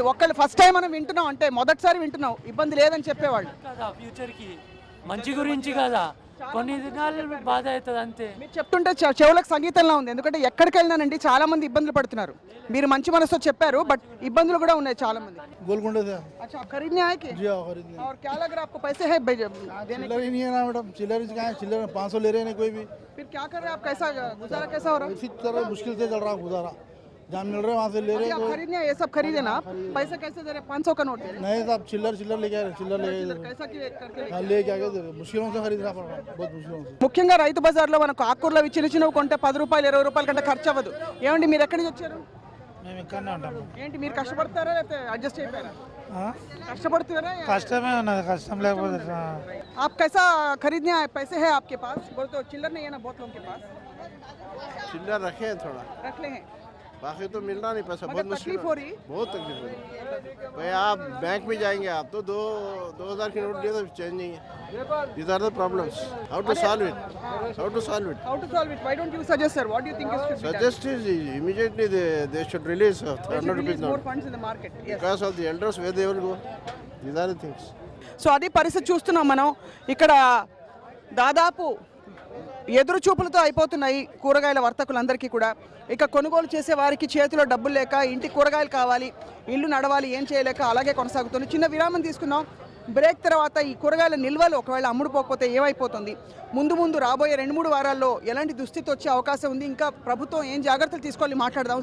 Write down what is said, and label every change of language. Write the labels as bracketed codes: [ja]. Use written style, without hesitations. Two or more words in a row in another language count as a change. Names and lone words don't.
[te] ఒక్కళ్ళు [en] first time [te] మనం వింటున్నాం, అంటే మొదటిసారి వింటున్నాం ఇబ్బంది లేదని చెప్పేవాళ్ళు. కదా ఫ్యూచర్కి మంచి గురించి కదా, కొన్ని దినాలు బాధ అవుతుంది అంతే. మీరు చెప్తుంటే చెవులకు సంగీతంలా ఉంది. ఎందుకంటే ఎక్కడికి వెళ్ళినానండి చాలా మంది ఇబ్బందులు పడుతున్నారు. మీరు మంచి మనసుతో చెప్పారు, బట్ ఇబ్బందులు కూడా ఉన్నాయి చాలా మంది. [hi] गोलकुंडा से अच्छा, खरीदने आए के? जी हाँ खरीदने। और क्या लग रहा है आपको, पैसे है देने चिल्लर ही नहीं है ना मैडम, चिल्लर कहाँ है? चिल्लर 500 ले रहे हैं कोई भी। फिर क्या कर रहे हैं आप, कैसा गुजारा कैसा हो रहा है? इसी तरह मुश्किल से चल रहा है गुजारा, जहाँ मिल रहे हैं वहाँ से ले रहे अभी हैं। आप खरीदने आए, ये सब खरीदे ना आप? पैसे कैसे दे रहे हैं? 500 का नोट दे रहे हैं। नहीं साहब चिल्लर चिल्लर लेके आ रहे, चिल्लर लेके कैसा करके हाँ लेके आगे दे रहे, मुश्किलों से खरीदना पड़ रहा है, बहुत मुश्किलों से। [te] ముఖ్యంగా రైతు బజార్లో మనకు ఆకుకూరలు అవి చిన్న చిన్నవి కొంటే 10 రూపాయలు 20 రూపాయల కంటే ఖర్చు అవ్వదు. ఏమండి మీరు ఎక్కడి నుంచి వచ్చారు? మేము ఇక్కడనే ఉంటాము. ఏంటి మీరు కష్టపడతారా లేకపోతే అడ్జస్ట్ అయిపోయారా? కష్టపడుతున్నారా? కష్టమే ఉన్నది, కష్టం లేకపోతే [hi] आप कैसा खरीदने आए, पैसे है आपके पास? बोले तो चिल्लर नहीं है ना बहुत लोगों के पास, चिल्लर रखे हैं थोड़ा, रख ले हैं। बाकी तो मिल रहा नहीं पैसा, मगर बहुत मुश्किल तकलीफ हो रही? बहुत तकलीफ हो रही। भाई आप बैंक में जाएंगे आप तो 2000 की नोट दिए तो चेंज नहीं है। [en] These are the problems. How to solve it? How to solve it? How to solve it? Why don't you suggest, sir? What do you think is should be done? Suggest is immediately they should release They 100 should rupees release more note funds in the market. Yes. because of the elders where they will go. These are the things. [te] సో అది పరిస్థితి చూస్తున్నాం మనం. ఇక్కడ దాదాపు ఎదురు చూపులతో అయిపోతున్నాయి కూరగాయల వర్తకులందరికీ కూడా. ఇక కొనుగోలు చేసే వారికి చేతిలో డబ్బులు లేక, ఇంటి కూరగాయలు కావాలి, ఇల్లు నడవాలి, ఏం చేయలేక అలాగే కొనసాగుతుంది. చిన్న విరామం తీసుకున్నాం. బ్రేక్ తర్వాత ఈ కూరగాయల నిల్వలు ఒకవేళ అమ్ముడుపోకపోతే ఏమైపోతుంది, ముందు ముందు రాబోయే 2-3 వారాల్లో ఎలాంటి దుస్థితి వచ్చే అవకాశం ఉంది, ఇంకా ప్రభుత్వం ఏం జాగ్రత్తలు తీసుకోవాలి మాట్లాడదాం.